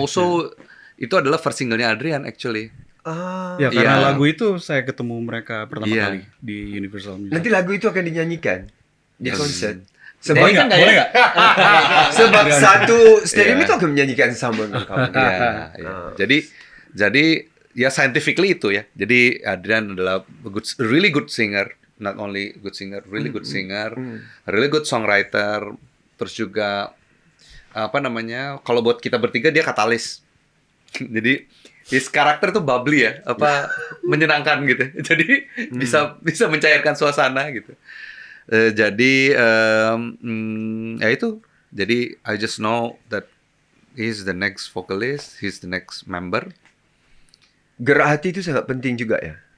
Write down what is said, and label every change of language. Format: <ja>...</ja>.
<id>also itu adalah first singlenya Adrian actually. Ya karena Iya. lagu itu saya ketemu mereka pertama Iya. kali di Universal Music. Nanti lagu itu akan dinyanyikan di</id> <en>Yes.</en> <ms>konsert.</ms> <id>Boleh nggak? Boleh nggak?</id> <ms>Sebab satu stadium</ms> <id>Iya.</id> <ms>itu akan menyanyikan sama dengan kamu.</ms> <id>Ya. Jadi ya scientifically itu ya. Jadi Adrian adalah</id> <en>really good singer, not only good singer, really good singer, really good songwriter.</en> <id>Terus juga kalau buat kita bertiga dia katalis. Jadi his karakter tuh bubbly ya, menyenangkan gitu. Jadi bisa mencairkan suasana gitu. Ya itu.</id> <en>Jadi I just know that he's the next vocalist, he's the next member.</en> <id>Gerak hati itu sangat penting juga ya.</id>